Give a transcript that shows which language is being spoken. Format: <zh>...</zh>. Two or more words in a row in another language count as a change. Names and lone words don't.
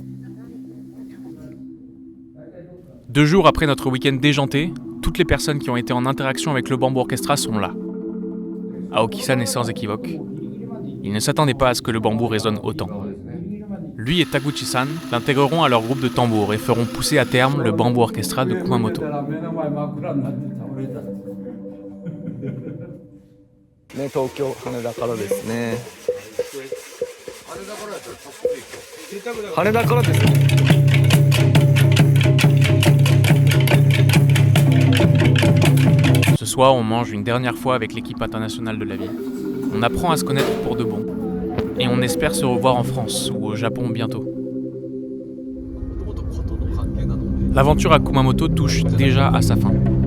<fr>2 jours après notre week-end déjanté, toutes les personnes qui ont été en interaction avec le Bamboo Orchestra sont là. Aoki-san est sans équivoque. Il ne s'attendait pas à ce que le bambou résonne autant. Lui et Taguchi-san l'intégreront à leur groupe de tambour et feront pousser à terme le Bamboo Orchestra de Kumamoto.</fr> <ja>ね、東京羽田からですね。羽田からですね。</ja> <fr>Ce soir, on mange une dernière fois avec l'équipe internationale de la vie. On apprend à se connaître pour de bon. Et on espère se revoir en France ou au Japon bientôt. L'aventure à Kumamoto touche déjà à sa fin.</fr>